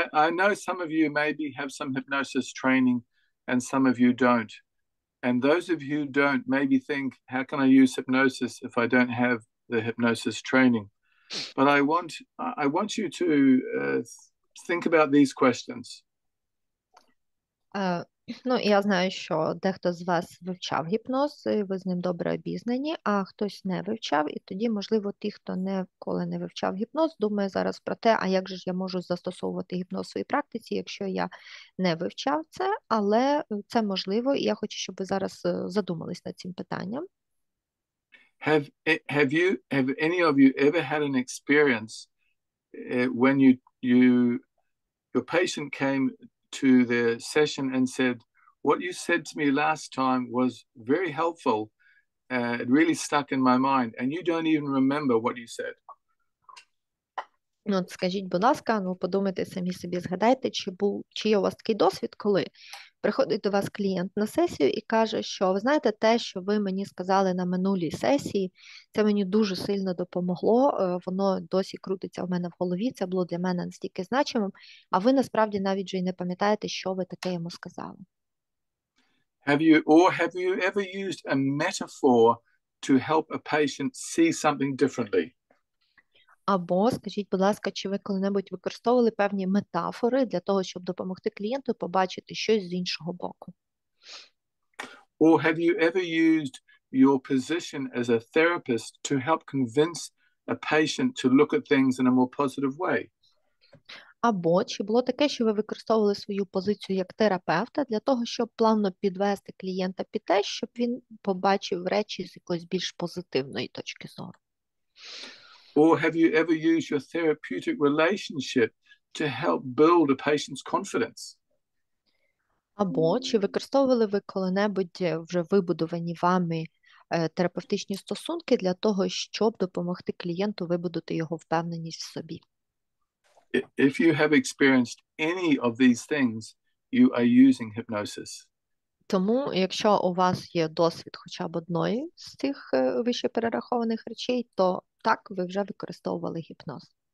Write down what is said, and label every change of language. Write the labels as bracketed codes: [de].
[en] I know some of you maybe have some hypnosis training and some of you don't. And those of you who don't maybe think, how can I use hypnosis if I don't have the hypnosis training? But I want you to think about these questions. [uk] Ну, я знаю, що дехто з вас вивчав гіпноз, і ви з ним добре обізнані, а хтось не вивчав, і тоді, можливо, ті, хто ніколи не вивчав гіпноз, думає зараз про те, а як же ж я можу застосовувати гіпноз в своїй практиці, якщо я не вивчав це, але це можливо, і я хочу, щоб ви зараз задумались над цим питанням. [en] Have any of you ever had an experience when your patient came to the session and said, what you said to me last time was very helpful. It really stuck in my mind, and you don't even remember what you said. [uk] Ну, от скажіть, будь ласка, ну подумайте самі собі, згадайте, чи є у вас такий досвід, коли приходить до вас клієнт на сесію і каже, що ви знаєте, те, що ви мені сказали на минулій сесії, це мені дуже сильно допомогло, воно досі крутиться в мене в голові, це було для мене настільки значимим, а ви насправді навіть вже й не пам'ятаєте, що ви таке йому сказали. [en] Have you ever used a metaphor to help a patient see something differently? [uk] Або, скажіть, будь ласка, чи ви коли-небудь використовували певні метафори для того, щоб допомогти клієнту побачити щось з іншого боку? [en] Or have you ever used your position as a therapist to help convince a patient to look at things in a more positive way? [uk] Або чи було таке, що ви використовували свою позицію як терапевта для того, щоб плавно підвести клієнта під те, щоб він побачив речі з якоїсь більш позитивної точки зору? [en] Or have you ever used your therapeutic relationship to help build a patient's confidence? [uk] Або чи використовували ви коли-небудь вже вибудовані вами терапевтичні стосунки для того, щоб допомогти клієнту вибудувати його впевненість в собі? [en] If you have experienced any of these things, you are using hypnosis. [uk] Тому, якщо у вас є досвід хоча б одної з цих вище перерахованих речей, то так, ви вже використовували гіпноз.